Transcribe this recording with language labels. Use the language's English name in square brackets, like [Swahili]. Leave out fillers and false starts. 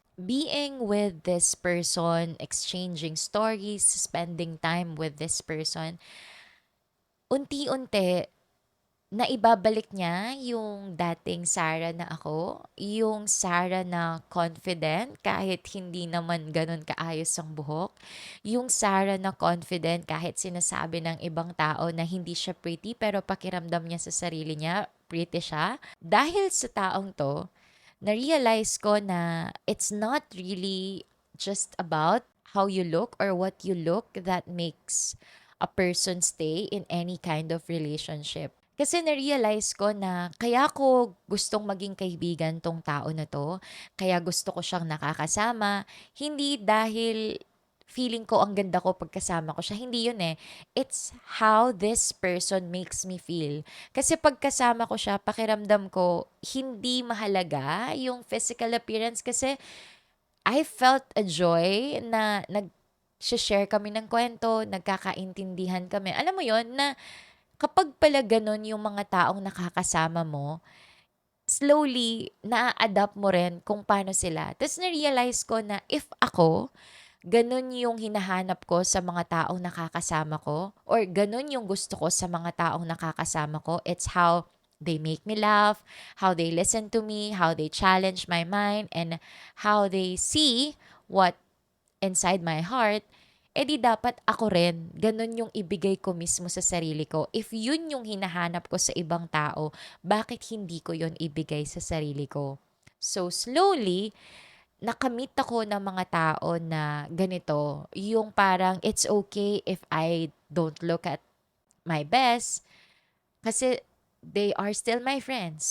[English] Being with this person, [Filipino] exchanging stories, spending time with this person, unti-unti naibabalik niya yung dating Sarah na ako, yung Sarah na confident kahit hindi naman ganun kaayos ang buhok, yung Sarah na confident kahit sinasabi ng ibang tao na hindi siya pretty pero pakiramdam niya sa sarili niya, pretty siya. Dahil sa taong to, na-realize ko na [English] it's not really just about how you look or what you look that makes a person stay in any kind of relationship. [Filipino] Kasi na-realize ko na kaya ko gustong maging kaibigan tong tao na to, kaya gusto ko siyang nakakasama, hindi dahil feeling ko ang ganda ko pagkasama ko siya. Hindi yun eh. [English] It's how this person makes me feel. [Filipino] Kasi pagkasama ko siya, pakiramdam ko, hindi mahalaga yung physical appearance kasi [English] I felt a joy [Filipino] na share kami ng kwento, nagkakaintindihan kami. Alam mo yon na kapag pala ganun yung mga taong nakakasama mo, [English] slowly, [Filipino] na-adapt mo rin kung paano sila. Tapos na-realize ko na if ako, ganun yung hinahanap ko sa mga taong nakakasama ko or ganun yung gusto ko sa mga taong nakakasama ko. [English] It's how they make me laugh, how they listen to me, how they challenge my mind, and how they see what inside my heart. [Filipino] Di dapat ako rin, ganun yung ibigay ko mismo sa sarili ko. If yun yung hinahanap ko sa ibang tao, bakit hindi ko yun ibigay sa sarili ko? [English] So slowly, [Filipino] nakamit ako ng mga tao na ganito, yung parang [English] it's okay if I don't look at my best [Filipino] kasi [English] they are still my friends.